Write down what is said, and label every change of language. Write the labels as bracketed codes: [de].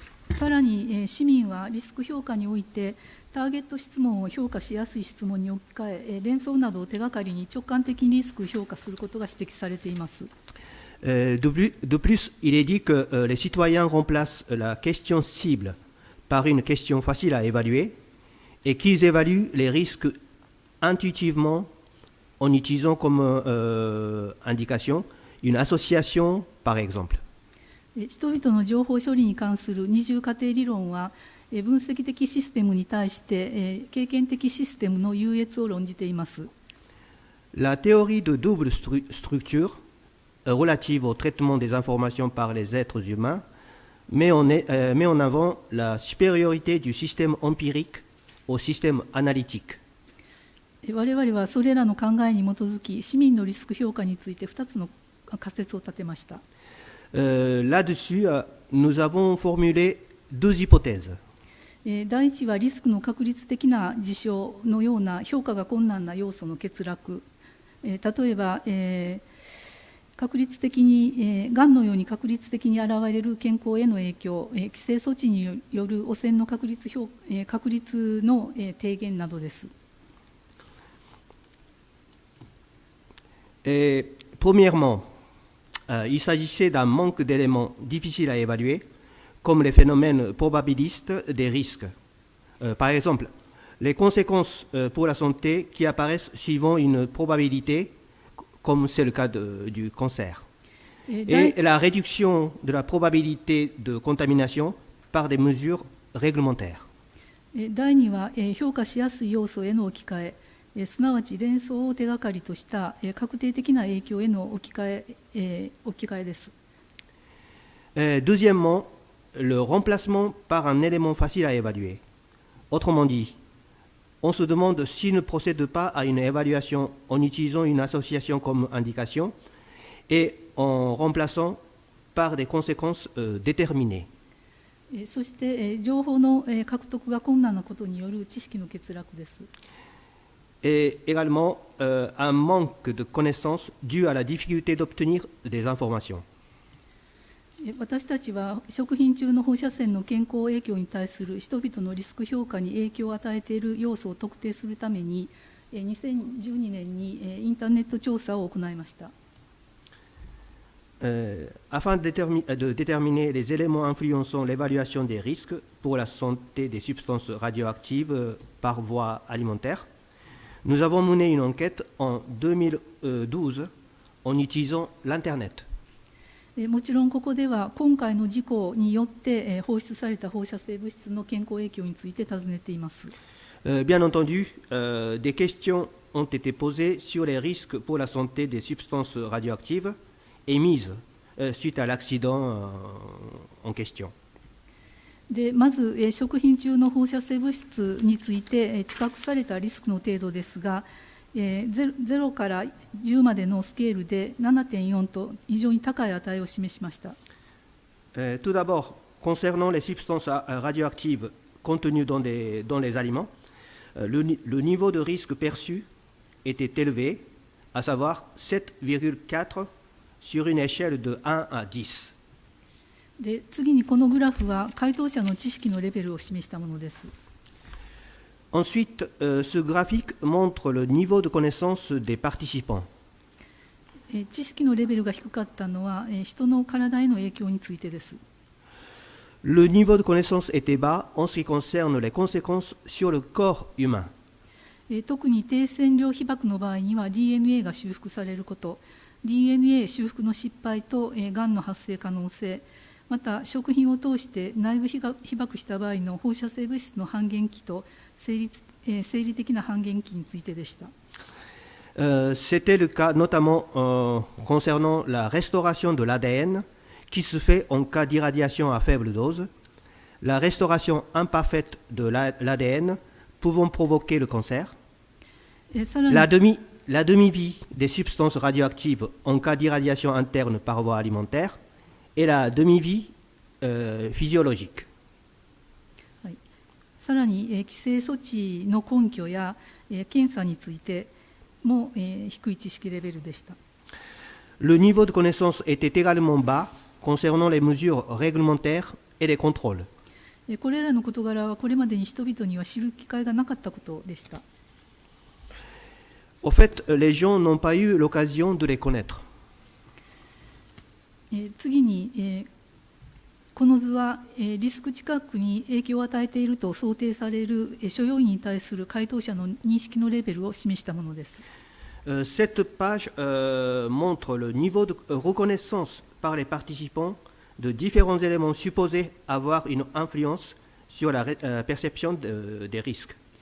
[ja] さらに、市民はリスク評価において、ターゲット質問を評価しやすい質問に置き換え、連想などを手がかりに直感的にリスクを評価することが指摘されています。 [fr] De plus, il est dit que les citoyens remplacent la question cible par une question facile à évaluer et qu'ils évaluent les risques intuitivement en utilisant comme indication une association, par exemple. [ja] 人々の情報処理に関する二重過程理論は、分析的システムに対して経験的システムの優越を論じています。 [fr] La théorie de double structure relative au traitement des informations par les êtres humains met en avant la supériorité du système empirique au système analytique. [ja] 我々はそれらの考えに基づき、市民のリスク評価について2つの仮説を立てました。 [fr] Là-dessus, nous avons formulé deux hypothèses. [ja] 第一はリスクの確率的な事象のような評価が困難な要素の欠落。例えば、確率的に、がんのように確率的に現れる健康への影響、規制措置による汚染の確率の低減などです。 [fr] Premièrement, il s'agissait d'un manque d'éléments difficiles à évaluer, comme les phénomènes probabilistes des risques. Par exemple, les conséquences pour la santé qui apparaissent suivant une probabilité, comme c'est le cas du cancer. Et la réduction de la probabilité de contamination par des mesures réglementaires. [ja] 第2は、評価しやすい要素への置き換え、すなわち連想を手がかりとした確定的な影響への置き換えです。 [fr] Deuxièmement, le remplacement par un élément facile à évaluer. Autrement dit, on se demande s'il ne procède pas à une évaluation en utilisant une association comme indication et en remplaçant par des conséquences déterminées. [ja] そして、情報の獲得が困難なことによる知識の欠落です。 [fr] Et également un manque de connaissances dû à la difficulté d'obtenir des informations. [ja] 私たちは食品中の放射線の健康影響に対する人々のリスク評価に影響を与えている要素を特定するために、2012年にインターネット調査を行いました。 [fr] Afin de déterminer les éléments influençant l'évaluation des risques pour la santé des substances radioactives par voie alimentaire, nous avons mené une enquête en 2012 en utilisant l'Internet. [ja] もちろんここでは今回の事故によって放出された放射性物質の健康影響について尋ねています。 [fr] Bien entendu, des questions ont été posées sur les risques pour la santé des substances radioactives émises suite à l'accident en question. [ja] でまず食品中の放射性物質について知覚されたリスクの程度ですが、0から10までのスケールで 7.4 と非常に高い値を示しました。 [fr] Tout d'abord, concernant les substances radioactives contenues dans les aliments, le niveau de risque perçu était élevé, à savoir 7,4 sur une échelle de 1 à 10. [ja] で次にこのグラフは回答者の知識のレベルを示したものです。 [fr] Ensuite, ce graphique montre le niveau de connaissance des participants. [ja] 知識のレベルが低かったのは人の体への影響についてです。 [fr] Le niveau de connaissance était bas en ce qui concerne les conséquences sur le corps humain. [ja] 特に低線量被曝の場合には DNA が修復されること、DNA 修復の失敗とがんの発生可能性、また食品を通して内部被曝した場合の放射性物質の半減期と生理的な半減期についてでした。 [fr] C'était le cas notamment concernant la restauration de l'ADN qui se fait en cas d'irradiation à faible dose, la restauration imparfaite de l'ADN pouvant provoquer le cancer, la demi-vie des substances radioactives en cas d'irradiation interne par voie alimentaire et la demi-vie physiologique. [ja] さらに規制措置の根拠や検査についても低い知識レベルでした。 [fr] Le niveau de connaissance était également bas concernant les mesures réglementaires et les contrôles. [ja] これらの事柄はこれまでに人々には知る機会がなかったことでした。 [fr] Au fait, les gens n'ont pas eu l'occasion de les connaître. [ja] 次にこの図はリスク知覚に影響を与えていると想定される所要員に対する回答者の認識のレベルを示したものです。 [fr] Cette page montre le niveau de reconnaissance par les participants de différents éléments supposés avoir une influence sur la perception des risques.